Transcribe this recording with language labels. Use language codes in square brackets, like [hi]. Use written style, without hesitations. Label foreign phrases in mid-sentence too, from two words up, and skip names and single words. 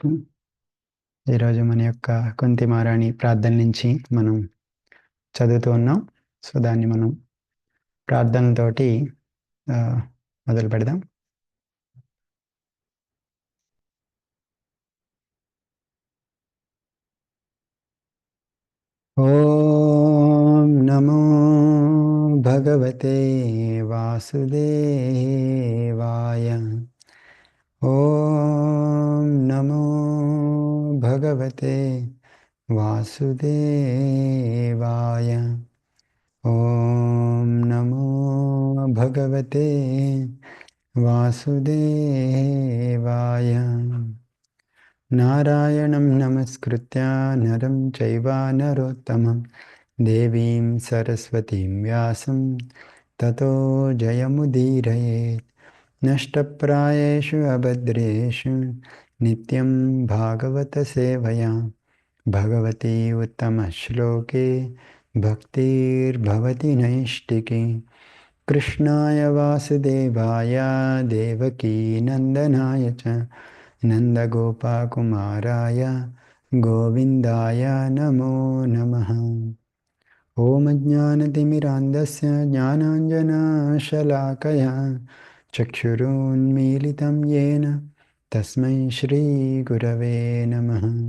[te] ఈరోజు మన యొక్క కుంతి మహారాణి ప్రార్థన నుంచి మనం చదువుతూ ఉన్నాం. సో దాన్ని మనం ప్రార్థనతోటి మొదలు పెడదాం. [sa] ఓం నమో భగవతే వాసుదేవాయ. ఓం నమో భగవతే వాసుదేవాయ. ఓం నమో భగవతే వాసుదేవాయ. నారాయణం నమస్కృత్య నరం చైవ నరోత్తమం దేవీం సరస్వతీం వ్యాసం తతో జయముదీరయేత్. నష్టప్రాయేషు అభద్రేషు నిత్యం భాగవత సేవయా భగవతి ఉత్తమ శ్లోకే भक्तिर्भवति नैष्टिकी कृष्णाय वासुदेवाय देवकी नन्दनाय च नन्दगोपकुमाराय गोविन्दाय नमो नमः। ॐ ज्ञानतिमिरान्धस्य ज्ञानाञ्जनशलाकया चक्षुरुन्मीलितं येन तस्मै श्रीगुरवे नमः।